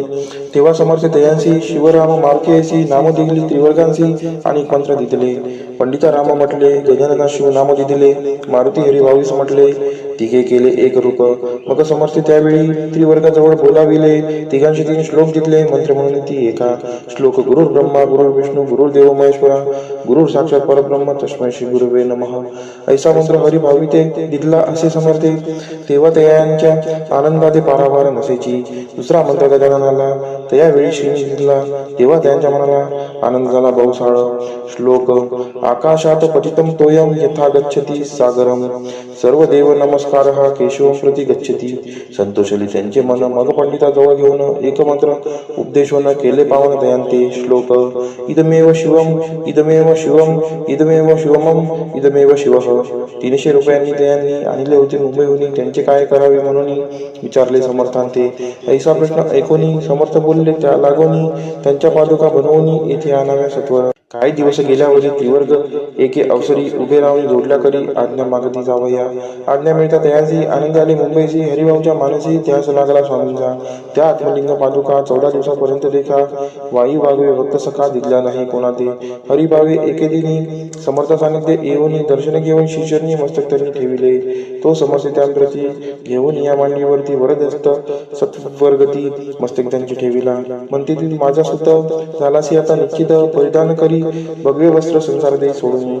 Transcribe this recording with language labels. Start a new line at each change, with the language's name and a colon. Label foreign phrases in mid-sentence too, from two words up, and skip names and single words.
Marathi: तेव्हा समर्थ दयांसी शिवराम मार्केसी नाम दिली त्रिवर्गांसी, आणि मंत्र दिले. पंडिता राम म्हटले, गजानना शिव नाम दिले, मारुती हरिभाऊस म्हटले, तिघे केले एक रूप. मग समर्थ त्यावेळी त्रिवर्गाजवळ बोलाविले, तिघांशी 3 श्लोक दिले मंत्र म्हणून ती एका.
Sanskrit: श्लोक गुरुर्ब्रह्मा गुरुर्विष्णू गुरुर्देव महेश्वरा गुरु साक्षात परब्रह्म तस्मै श्री गुरुवे नमः.
Marathi: ऐसा मंत्र हरिभाविते दिदला असे समर्थे, तेव्हा तयांच्या आनंदाते पारावार नसेची. दुसरा मंत्र गजाननाला त्यावेळी श्रीनी दिदला, तेव्हा त्यांच्या मनाला आनंद झाला बहुसाळ. श्लोक.
Sanskrit: आकाशात पतितं तोयं यथा गच्छति सागरम, सर्व देव नमस्कार हा केशवं प्रति गच्छति.
Marathi: संतोषली त्यांचे मन, मग पंडिताजवळ घेऊन एक मंत्र उपदेशून केले पावन दयांते. श्लोक.
Sanskrit: इदमेव शिवम इदमेव शिवम इदमेव शिवमम इदमेव शिवः.
Marathi: 300 रुपयांनी त्यांनी आणले होते मुंबईहून, त्यांचे काय करावे म्हणून विचारले समर्थांते. ऐसा प्रश्न ऐकून समर्थ बोलले, त्या लागोनी त्यांच्या पादुका बनवून येथे आणाव्या सत्वर. काही दिवस गेल्यावरी त्रिवर्ग एके अवसरी उभे राहून जोडल्या करी आज्ञा मागती जावया. आज्ञा मिळता तयासी आनंद झाले मुंबईची. हरिभाऊच्या मानसी त्यास लागला स्वामींचा. त्या आत्मलिंग पादुका 14 दिवसापर्यंत देखा. वाई वागवे भक्त सखा दिसला नाही कोणाते. हरिभावे एके दिनी समर्थ सानिध्य येऊन दर्शन घेऊन शिष्यरनी मस्तक त्यांनी ठेविले. तो समर्थ त्यांप्रती घेऊन या मांडीवरती वरदस्त सत्वर्गती मस्तक त्यांची ठेविला. म्हणते ती माझा सुत झालासी आता निश्चित, परिधान करी भगवे वस्त्र संसार दे सोडून.